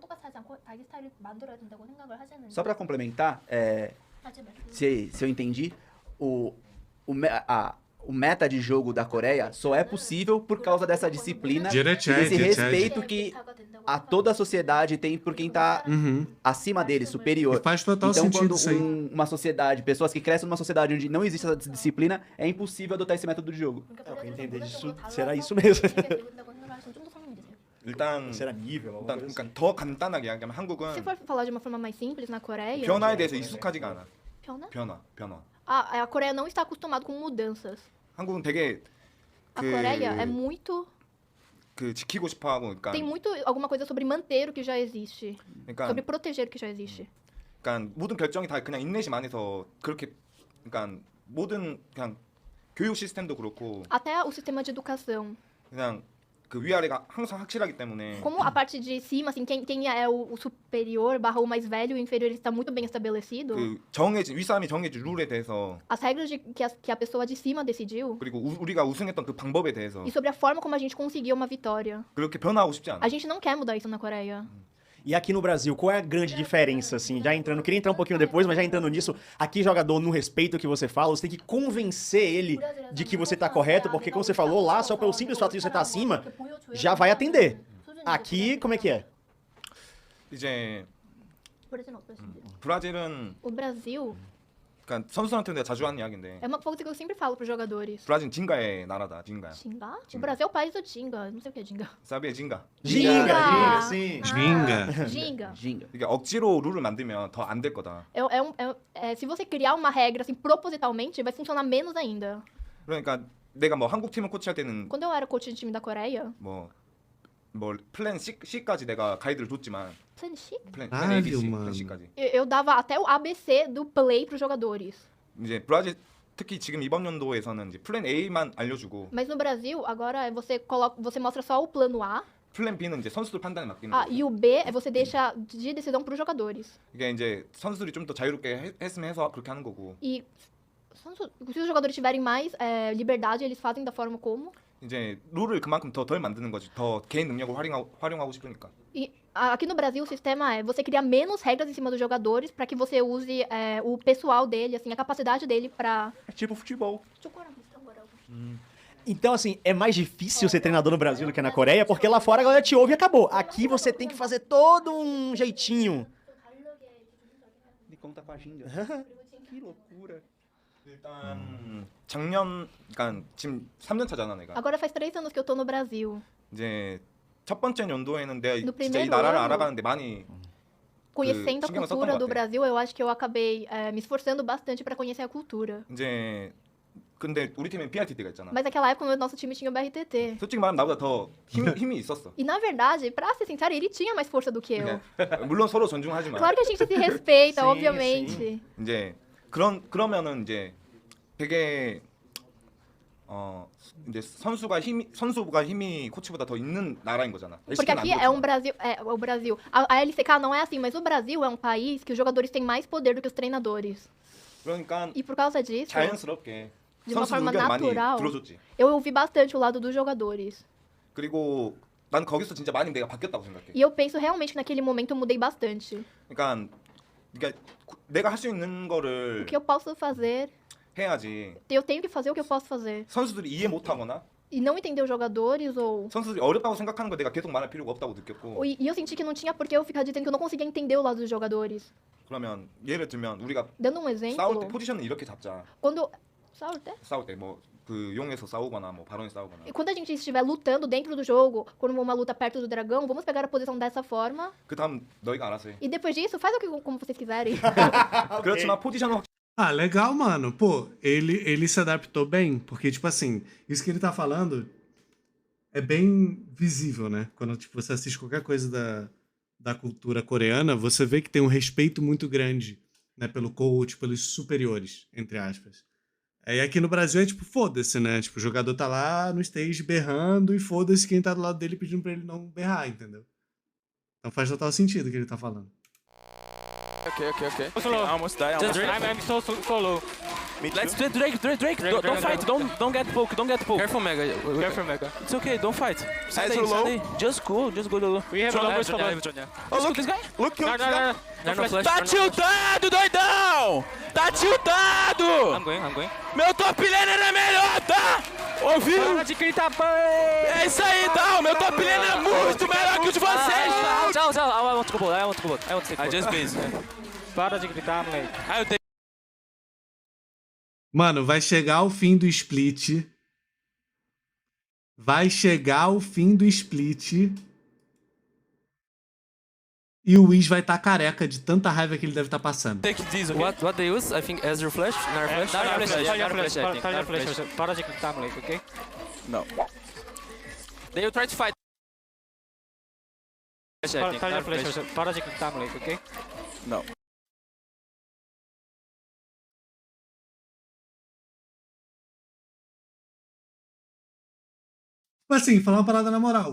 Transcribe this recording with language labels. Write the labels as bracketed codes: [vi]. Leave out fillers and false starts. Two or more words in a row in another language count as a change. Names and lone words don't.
[pt] Só para complementar, se eu entendi, o meta de jogo da Coreia só é possível por causa dessa disciplina e desse respeito que a toda a sociedade tem por quem tá acima dele, superior. E faz total então, sentido quando isso aí. uma sociedade, pessoas que crescem numa sociedade onde não existe essa disciplina, é impossível adotar esse método de jogo. Eu quero entender disso, será isso mesmo? [ko] 일단 [pt] Será nível? [ko] 일단 그러니까 더 간단하게 이야기하면 [pt] Se [ko] 한국은 [pt] for falar de uma forma mais simples, na Coreia... [ko] 변화에 대해서 익숙하지가 않아. Piona? 변화. [pt] A Coreia não está acostumada com mudanças. [ko] 한국은 되게 [pt] A Coreia é muito... [ko] 그 지키고 싶어하고 그러니까 [pt] Tem muito alguma coisa sobre manter o que já existe. [ko] 그러니까 [pt] Sobre proteger o que já existe. [ko] 그러니까 모든 결정이 다 그냥 인내심 안에서 그렇게 그러니까 모든 그냥 교육 시스템도 그렇고 [pt] Até o sistema de educação. [ko] 그냥 그 위아래가 항상 확실하기 때문에 [pt] Como a parte de cima, assim, quem é o superior barra o mais velho e o inferior está muito bem estabelecido. [ko] 그 정해진 윗사람이 정해진 룰에 대해서 [pt] As regras que a pessoa de cima decidiu. [ko] 그리고 우리가 우승했던 그 방법에 대해서 [pt] E sobre a forma como a gente conseguiu uma vitória. [ko] 그렇게 변화하고 싶지 않아. [pt] A gente não quer mudar isso na Coreia. E aqui no Brasil, qual é a grande diferença, assim? Já entrando, queria entrar um pouquinho depois, mas já entrando nisso, aqui jogador, no respeito que você fala, você tem que convencer ele de que você tá correto, porque como você falou lá, só pelo simples fato de você estar acima, já vai atender. Aqui, como é que é? [ko] 이제 브라질은 [pt] O Brasil [ko] 그러니까 선수한테 내가 자주 하는 이야기인데 [pt] é uma coisa que eu sempre falo pros jogadores. [ko] 브라질은 징가의 나라다. 징가야. [pt] Jinga? O Brasil é o país do Jinga. Eu não sei o que é Jinga. [ko] 사비의 징가. [pt] Ginga, sim. Ginga. Jinga. Ginga. [ko] 이게 억지로 룰을 만들면 더 안 될 거다. [pt] Se você criar uma regra assim propositalmente, vai funcionar menos ainda. [ko] 그러니까 내가 뭐 한국 팀을 코치할 때는 [pt] Quando eu era coach de time da Coreia, [ko] 뭐 플랜 C까지 내가 가이드를 줬지만 [en] Plan Chic? [ko] 플랜 아, [pt] A, B, C, mano. [ko] 플랜 C까지. [pt] Eu dava até o ABC do play pros jogadores. [ko] 이제 브라질 특히 지금 이번 연도에서는 이제 플랜 A만 알려주고 [pt] Mas no Brasil, agora você mostra só o plano A, [ko] 플랜 B는 이제 선수들 판단에 맡기는 [pt] ah, [ko] 거예요. [pt] e o B você deixa de decisão pros jogadores. [ko] 이게 이제 선수들이 좀 더 자유롭게 했으면 해서 그렇게 하는 거고 [pt] E se os jogadores tiverem mais liberdade, eles fazem da forma como. [ko] 이제 룰을 그만큼 덜 만드는 거지. 더 개인 능력을 활용하고 싶으니까. [pt] E aqui no Brasil o sistema é você criar menos regras em cima dos jogadores para que você use o pessoal dele, assim, a capacidade dele pra... É tipo futebol. Então, assim, é mais difícil ser treinador no Brasil do que na Coreia, porque lá fora a galera te ouve e acabou. Aqui você tem que fazer todo um jeitinho. Me conta com a Ginga. Que loucura. [ko] 일단 작년 그러니까 지금 3년 차잖아 내가. [pt] Agora faz 3 anos que eu tô no Brasil. [ko] 이제 첫 번째 연도에는 내가 [pt] No [ko] 진짜 이 [pt] primeiro [ko] 나라를 [pt] ano. [ko] 알아가는데 많이 [pt] Conhecendo a [ko] 신경을 썼던 [pt] cultura [ko] 것 [pt] do [ko] 같아. [pt] Brasil, eu acho que eu acabei me esforçando bastante para conhecer a cultura. [ko] 이제 근데 우리 팀엔 PRTT가 있잖아. [pt] Mas naquela época o nosso time tinha o BRTT. [ko] 솔직히 말하면 나보다 더 힘이 있었어. [pt] E na verdade, pra ser sincero, ele tinha mais força do que eu. [ko] 물론 서로 존중하지만 [pt] Claro que a gente se respeita, Sim, obviamente. [ko] 이제 그러면은 이제 되게 이제 선수가 힘이 코치보다 더 있는 나라인 거잖아. [pt] Porque aqui é um Brasil. O Brasil. A LCK não é assim, mas o Brasil é um país que os jogadores têm mais poder do que os treinadores. [ko] 그러니까 [pt] E por causa disso, [ko] 자연스럽게 [pt] de uma [ko] 선수 [pt] forma [ko] 의견 많이 [pt] natural, [ko] 들어줬지. [pt] eu ouvi bastante o lado dos jogadores. [ko] 그리고 난 거기서 진짜 많이 내가 바뀌었다고 생각해. [pt] E eu penso realmente que naquele momento eu mudei bastante. [ko] 그러니까 내가 할 수 있는 [pt] O [ko] 거를 [pt] que eu posso fazer, [ko] 해야지. [pt] eu tenho que fazer o que eu posso fazer. [ko] 선수들이 이해 못하거나 [pt] E não entender os jogadores ou... [ko] 선수들이 어렵다고 생각하는 거 내가 계속 말할 필요가 없다고 느꼈고. [pt] E eu senti que não tinha por que eu ficar dizendo que eu não conseguia entender o lado dos jogadores. [ko] 그러면 예를 들면 우리가 [pt] Dando um [ko] 싸울 때 [pt] exemplo, [ko] 포지션을 이렇게 잡자. [pt] quando... Sabe até? [ko] 싸울 때 뭐 그 용에서 싸우거나 뭐 바론에서 싸우거나. [pt] E quando a gente estiver lutando dentro do jogo, quando uma luta perto do dragão, vamos pegar a posição dessa forma. [ko] 그다음 너희가 알아서 해. [pt] E depois disso, faz o que como vocês quiserem. [ko] 그렇지만 포지션은 [pt] Ah, legal, mano. Pô, ele se adaptou bem, porque, tipo assim, isso que ele tá falando é bem visível, né? Quando tipo, você assiste qualquer coisa da cultura coreana, você vê que tem um respeito muito grande, né, pelo coach, pelos superiores, entre aspas. Aí aqui no Brasil é tipo, foda-se, né? Tipo, o jogador tá lá no stage berrando e foda-se quem tá do lado dele pedindo pra ele não berrar, entendeu? Então faz total sentido o que ele tá falando. [en] Okay. Almost die. I'm so low. Let's Drake. Don't fight. Don't get poke. Careful, Mega. It's okay. Don't fight. Stay. Just go low. We have a look this guy. Look. [pt] Tá tiltado, doidão! Tá tiltado! [en] I'm going. [pt] Meu top laner é melhor, tá? Ouviu? Para de gritar, é isso aí, tá? Meu top laner é muito melhor que o de vocês, tá? Tchau. [en] I want to go bot. I just base. [pt] Para de gritar, moleque. Eu tenho. Mano, vai chegar o fim do split. E o Wiz vai estar careca de tanta raiva que ele deve estar passando. [en] Take this, okay? What they use? I think Ezreal Flash? Nar Flash. [pt] Para de gritar, moleque, ok? [en] No. They will try to fight. [pt] Para de gritar, moleque, ok? [en] No. [pt] Assim, falar uma parada na moral.